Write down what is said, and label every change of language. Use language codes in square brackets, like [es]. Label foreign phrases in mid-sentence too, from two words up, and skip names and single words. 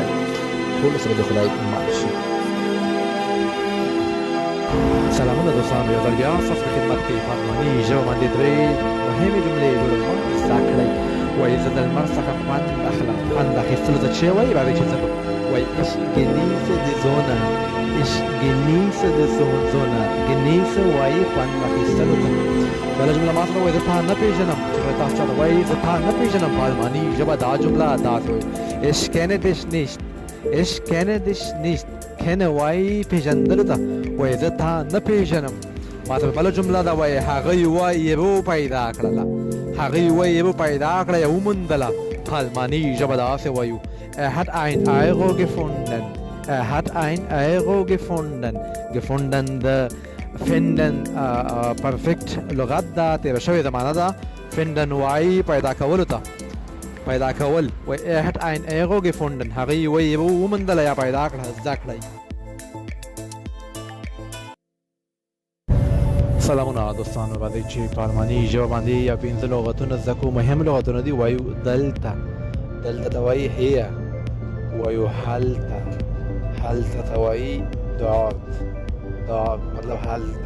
[ps] ټولو سره د خدای مل شي. سلامونه دوستانو، یو ځل بیا ستاسو په خدمت کې په الماني ژبه باندې درې مهمې جملې جوړوم زده کړئ. وایي زه د لمر څخه خوند اخلم. خوند اخیستلو ته چې وایي راځئ چې زه وایي [de] Ich genieße die Sonne. Ich genieße die Sonne. genieße [ps] وایي خوند اخیستلو ته. بله جمله ما سره وایي زه تا نه پېژنم. چې تاسو چاته وایي زه تا نه پېژنم، په الماني ژبه دا جمله داسې وایي [de] Ich kenne dich nicht. Ich kenne dich nicht. kenne [ps] وایي پېژندلو ته، وایي زه تا نه پېژنم. ما ته بله جمله ده، وایي هغه یوه ایرو پیدا کړله. هغه یوه ایرو پیدا کړه یا وموندله، په الماني ژبه داسې وایو [de] hat ein Euro gefunden. hat ein Euro gefunden. gefunden [ps] د [de] finden perfect [ps] لغت ده، تېره شوې زمانه ده. finden وایي پیدا کولو ته، پیدا کول. [de] وایي hat ein Euro gefunden. [ps] هغه یوه ایرو وموندله یا پیدا کړه، زده کړئ. سلامونه دوستانو، راځئ چې په الماني ژبه باندې یا پنځه لغتونه زده کړو. مهم لغتونه دي. وایو دلته، دلته ته وایي هیه. وایو هلته، هلته ته وایي dort، dort مطلب هلته.